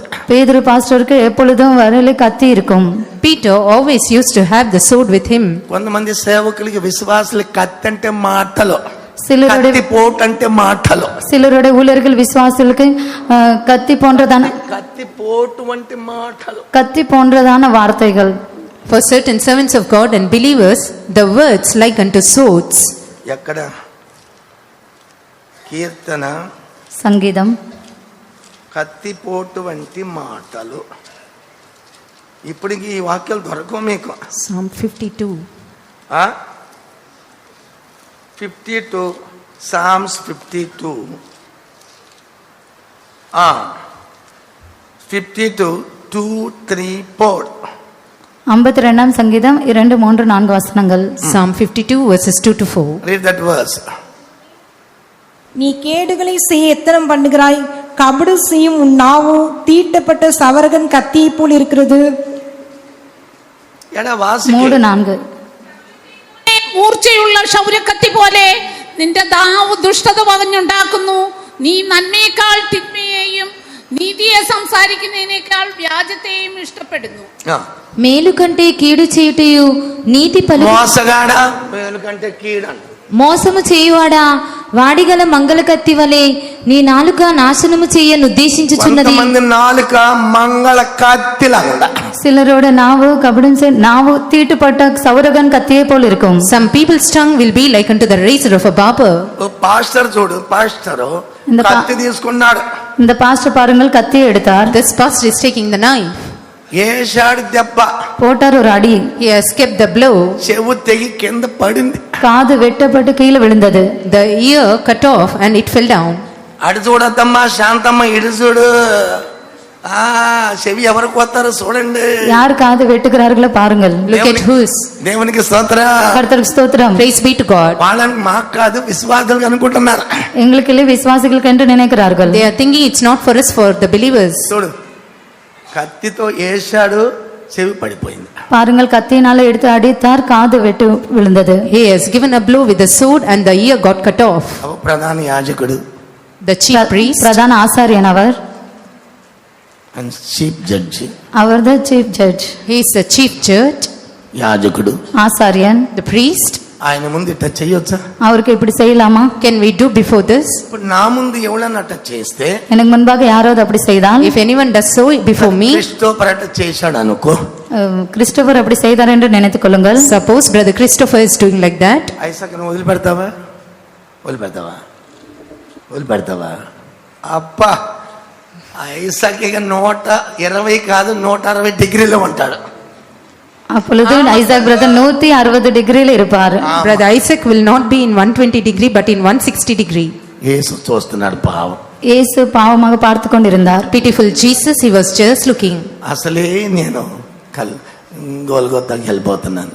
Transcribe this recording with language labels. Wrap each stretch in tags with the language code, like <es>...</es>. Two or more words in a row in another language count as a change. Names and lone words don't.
<ta>பேதுரு பாஸ்டருக்கு எப்பொழுதும் வரையில கத்தி இருக்கும்.</ta> <en>Peter always used to have the sword with him.</en> <te>కొంతమంది సేవకులకి విశ్వాసులకి కత్తి అంటే మాటలు,</te> <ta>சிலருடைய</ta> <te>కత్తి పోటు అంటే మాటలు,</te> <ta>சிலருடைய ஊழியர்கள் விசுவாசிகளுக்கு கத்தி போன்றதான</ta> <te>కత్తి పోటు వంటి మాటలు.</te> <ta>கத்தி போன்றதான வார்த்தைகள்.</ta> <en>For certain servants of God and believers, the words like unto swords.</en> <te>ఎక్కడ కీర్తన</te> <ta>சங்கீதம்</ta> <te>కత్తిపోటు వంటి మాటలు. ఇప్పటికి ఈ వాక్యాలు దొరకవు మీకు.</te> <en>Psalm 52. 52 Psalms 52 52 2 3 4.</en> <ta>52ஆம் சங்கீதம் 2, 3, 4 வசனங்கள்.</ta> <en>Psalm 52 verses 2 to 4. Read that verse.</en> <ta>நீ கேடுகளை செய்ய எத்தனம் பண்ணுகிறாய், கபடு செய்யும் உன் நாவு தீட்டப்பட்ட சவரகன் கத்தியை போல் இருக்கிறது.</ta> <ml>എടാ വാസിക്ക് 3, 4. മൂർച്ചയുള്ള ക്ഷൗരക്കത്തി പോലെ നിന്റെ നാവ് ദുഷ്ടത പറഞ്ഞുണ്ടാക്കുന്നു. നീ നന്മയേക്കാൾ തിന്മയെയും നീതിയെ സംസാരിക്കുന്നതിനേക്കാൾ വ്യാജത്തെയും ഇഷ്ടപ്പെടുന്നു.</ml> <te>మేలు కంటే కీడు చేయుటయు నీతి పలుకు మోసగాడా మేలు కంటే కీడంట. మోసము చేయువాడా వాడిగల మంగళ కత్తి వలె నీ నాలుక నాశనము చేయను ఉద్దేశించుచున్నది. కొంతమంది నాలుక మంగళ కత్తిలాగా.</te> <ta>சிலரோட நாவு நாவு தீட்டுப்பட்ட சௌரகன் கத்தியை போல் இருக்கும்.</ta> <en>Some people's tongue will be like unto the razor of a barber.</en> <te>పాస్టర్ చూడు, పాస్టరు</te> <ta>இந்த</ta> <te>కత్తి తీసుకున్నాడు.</te> <ta>இந்த பாஸ்டர் பாருங்கள் கத்தியை எடுத்தார்.</ta> <en>This pastor is taking the knife.</en> <te>ఏషాడు దెబ్బ,</te> <ta>போட்டார் ஒரு அடி.</ta> <en>He has kept the blow.</en> <te>చెవు తెగి కింద పడింది.</te> <ta>காது வெட்டப்பட்டு கீழே விழுந்தது.</ta> <en>The ear cut off and it fell down.</en> <te>అడు చూడద్దమ్మా శాంతమ్మ, ఇడు చూడు. చెవి ఎవరికి వస్తారు చూడండి.</te> <ta>யார் காது வெட்டுகிறார்களோ பாருங்கள்.</ta> <en>Look at whose.</en> <te>దేవునికి స్తోత్రం.</te> <ta>கர்த்தருக்கு ஸ்தோத்திரம்.</ta> <en>Praise be to God.</en> <te>వాళ్ళని మాకు కాదు, విశ్వాసులు అనుకుంటున్నారు.</te> <ta>எங்களுக்கு இல்லை, விசுவாசிகளுக்கு என்று நினைக்கிறார்கள்.</ta> <en>They are thinking it's not for us, for the believers.</en> <te>చూడు, కత్తితో ఏషాడు, చెవి పడిపోయింది.</te> <ta>பாருங்கள், கத்தியினால எடுத்து அடித்தார், காது வெட்டு விழுந்தது.</ta> <en>He has given a blow with the sword and the ear got cut off.</en> <te>ప్రధాన యాజకుడు,</te> <en>The chief priest,</en> <ta>பிரதான ஆசாரியன் அவர்.</ta> <en>and chief judge.</en> <ta>அவர் தான்</ta> <en>chief judge. he is the chief judge,</en> <te>యాజకుడు,</te> <ta>ஆசாரியன்.</ta> <en>the priest.</en> <te>ఆయన ముందు ఇట్లా చేయొచ్చా?</te> <ta>அவருக்கு இப்படி செய்யலாமா?</ta> <en>Can we do before this?</en> <te>ఇప్పుడు నా ముందు ఎవడన్నా అట్లా చేస్తే,</te> <ta>எனக்கு முன்பாக யாராவது அப்படி செய்தால்,</ta> <en>If anyone does so before me,</en> <te>క్రిస్టోఫర్ అట్లా చేశాడు అనుకో,</te> <ta>கிறிஸ்டோபர் அப்படி செய்தார் என்று நினைத்துக் கொள்ளுங்கள்.</ta> <en>suppose brother Christopher is doing like that,</en> <te>ఐసాక్ను వదిలిపెడతావా? వదిలిపెడతావా? వదిలిపెడతావా? అబ్బా, ఐసాక్ ఇక 120 కాదు 160 డిగ్రీలో ఉంటాడు.</te> <ta>அப்பொழுது ஐசாக் பிரதர் 160 டிகிரியில் இருப்பார்.</ta> <en>brother Isaac will not be in 120 degree but in 160 degree.</en> <te>యేసు చూస్తున్నాడు పావం.</te> <ta>இயேசு பாவமாக பார்த்து கொண்டிருந்தார்.</ta> <en>Pitiful Jesus, he was just looking.</en> <te>అసలే నేను గోల్గొతాకి వెళ్ళిపోతున్నాను.</te>